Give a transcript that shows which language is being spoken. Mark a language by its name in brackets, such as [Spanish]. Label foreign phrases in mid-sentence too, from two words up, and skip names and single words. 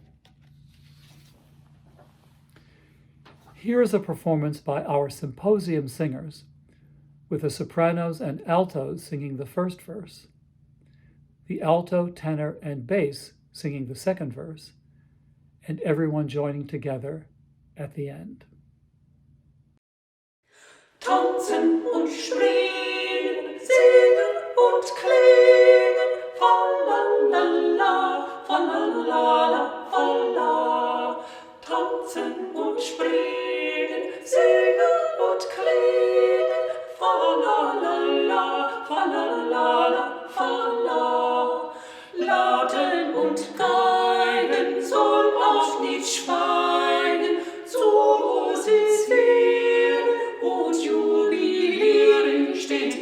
[English] Here is a performance by our symposium singers, with the sopranos and altos singing the first verse, the alto, tenor, and bass singing the second verse, and everyone joining together at the end. [German] Tanzen und springen, singen und klingen, fa-la-la-la, fa-la-la-la, fa-la. Tanzen und springen, singen und klingen, fa-la-la-la, fa-la-la-la, fa-la. Lauten und Geigen soll auch nicht schweigen, so muss es werden und jubilieren stehen.